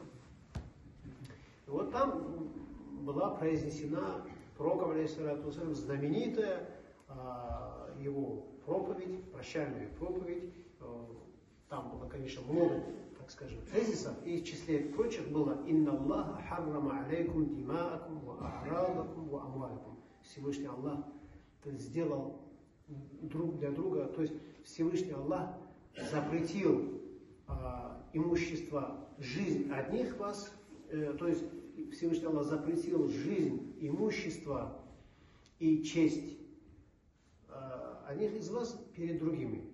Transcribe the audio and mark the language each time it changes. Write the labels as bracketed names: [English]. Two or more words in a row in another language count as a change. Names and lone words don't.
[Russian] И вот там была произнесена пророком, [Arabic] عليه الصلاة والسلام, [Russian] знаменитая его проповедь, прощальная проповедь. Там было, конечно, много, так скажем, тезисов, и в числе прочих было [Arabic] «إن الله حرم عليكم دماءكم وأعراضكم وأموالكم». [Russian] Всевышний Аллах сделал друг для друга, то есть Всевышний Аллах запретил имущество, жизнь одних вас, то есть Всевышний Аллах запретил жизнь, имущество и честь одних из вас перед другими.